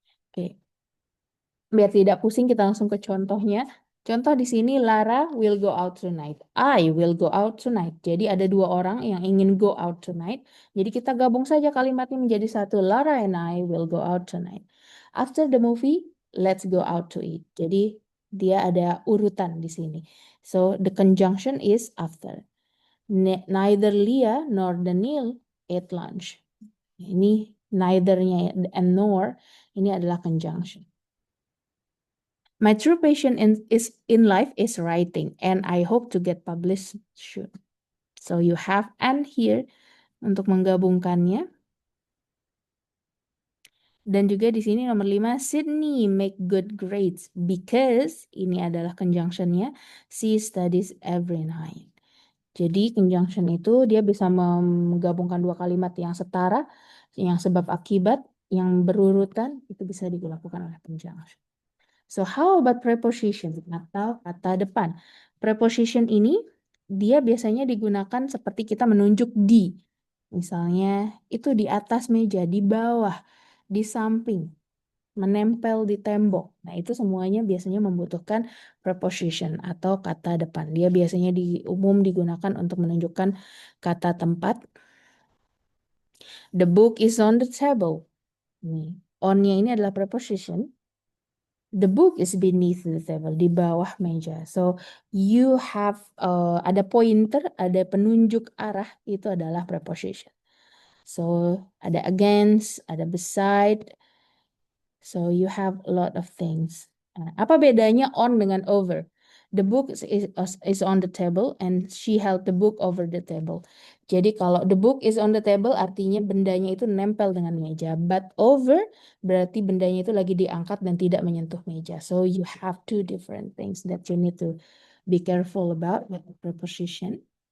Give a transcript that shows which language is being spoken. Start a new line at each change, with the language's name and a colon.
Indonesian: Oke. Biar tidak pusing kita langsung ke contohnya. Contoh di sini
English: Lara will go out tonight. I will go out tonight.
Indonesian: Jadi ada dua orang yang ingin
English: go out tonight.
Indonesian: Jadi kita gabung saja kalimatnya menjadi satu.
English: Lara and I will go out tonight. After the movie, let's go out to eat.
Indonesian: Jadi dia ada urutan di sini.
English: So the conjunction is after. Neither Leah nor Daniel ate lunch.
Indonesian: Ini neither-nya and nor ini adalah conjunction.
English: My true passion in life is writing, and I hope to get published soon. So you have and here
Indonesian: untuk menggabungkannya. Dan juga di sini nomor 5,
English: Sydney make good grades because
Indonesian: ini adalah conjunctionnya.
English: She studies every night.
Indonesian: Jadi conjunction itu dia bisa menggabungkan dua kalimat yang setara, yang sebab akibat, yang berurutan, itu bisa dilakukan oleh conjunction.
English: So how about preposition
Indonesian: atau kata depan? Preposition ini dia biasanya digunakan seperti kita menunjuk di. Misalnya itu di atas meja, di bawah, di samping, menempel di tembok. Nah, itu semuanya biasanya membutuhkan preposition atau kata depan. Dia biasanya umum digunakan untuk menunjukkan kata tempat.
English: The book is on the table.
Indonesian: Nih, on-nya ini adalah preposition.
English: The book is beneath the table,
Indonesian: di bawah meja.
English: So you have
Indonesian: ada pointer, ada penunjuk arah, itu adalah preposition.
English: So ada against, ada beside. So you have a lot of things.
Indonesian: Apa bedanya on dengan over?
English: The book is on the table and she held the book over the table.
Indonesian: Jadi kalau
English: the book is on the table
Indonesian: artinya bendanya itu nempel dengan meja. But over berarti bendanya itu lagi diangkat dan tidak menyentuh meja.
English: So you have two different things that you need to be careful about with the preposition.